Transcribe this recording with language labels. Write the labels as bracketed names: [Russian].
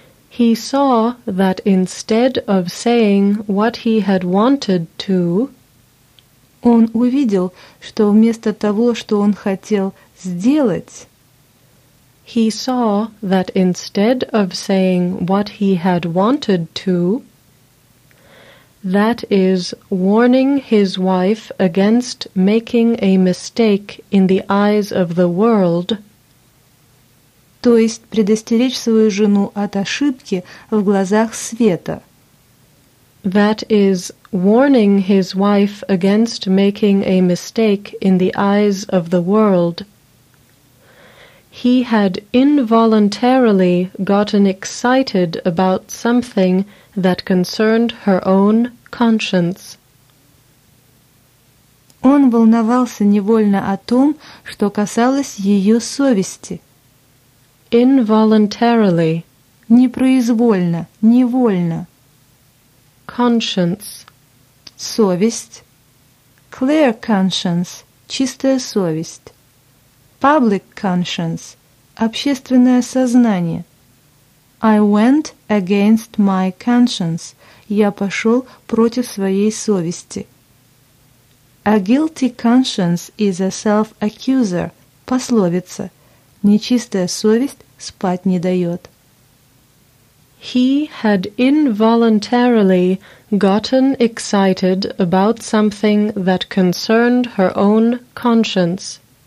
[English] He saw that instead of saying what he had wanted to, [Russian] он увидел, что вместо того, что он хотел сделать, [English] he saw that instead of saying what he had wanted to, that is, warning his wife against making a mistake in the eyes of the world, [Russian] то есть предостеречь свою жену от ошибки в глазах света. [English] That is, warning his wife against making a mistake in the eyes of the world. He had involuntarily gotten excited about something that concerned her own conscience. [Russian] Он волновался невольно о том, что касалось ее совести. [English] Involuntarily. [Russian] Непроизвольно, невольно. [English] Conscience. Совесть. Clear conscience. [Russian] Чистая совесть. Public conscience. Общественное сознание. [English] I went against my conscience. [Russian] Я пошел против своей совести. [English] A guilty conscience is a self-accuser. [Russian] Пословица. Нечистая совесть спать не дает. [English] He had involuntarily gotten excited about something that concerned her own conscience.